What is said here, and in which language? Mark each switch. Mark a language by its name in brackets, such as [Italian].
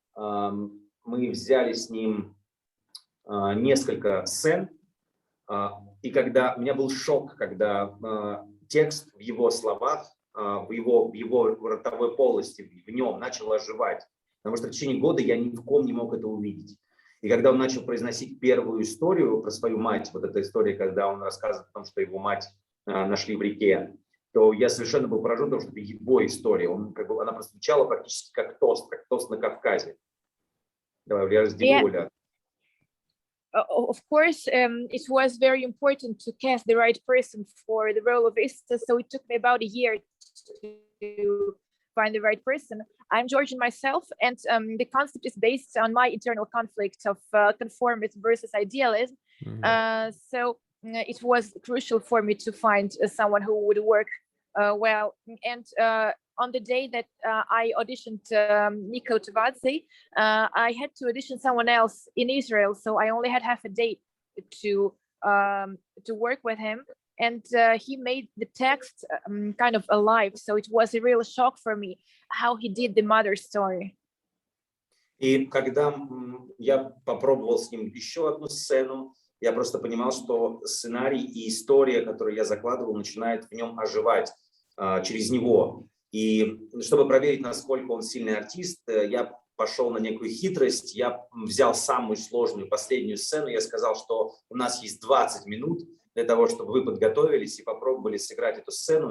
[Russian] Мы взяли с ним несколько сцен, и когда у меня был шок, когда текст в его словах, в его ротовой полости, в нем начал оживать, потому что в течение года я ни в ком не мог это увидеть. И когда он начал произносить первую историю про свою мать, вот эта история, когда он рассказывает о том, что его мать нашли в реке, то я совершенно был поражен, потому что это его история. Она прозвучала практически как тост на Кавказе. Давай, я разделю, Оля. [English] Of course, it was very important to cast the right person for the role of Issa, so it took me about a year to find the right person. I'm Georgian myself, and the concept is based on my internal conflict of conformism versus idealism. So it was crucial for me to find someone who would work well. And on the day that I auditioned Nico Tavadze, I had to audition someone else in Israel, so I only had half a day to work with him. And he made the text kind of alive, so it was a real shock for me how he did the mother story. [Russian] И когда я попробовал с ним еще одну сцену, я просто понимал, что сценарий и история, которую я закладывал, начинает в нем оживать через него. И чтобы проверить, насколько он сильный артист, я пошел на некую хитрость, я взял самую сложную последнюю сцену, я сказал, что у нас есть 20 минут для того, чтобы вы подготовились и попробовали сыграть эту сцену.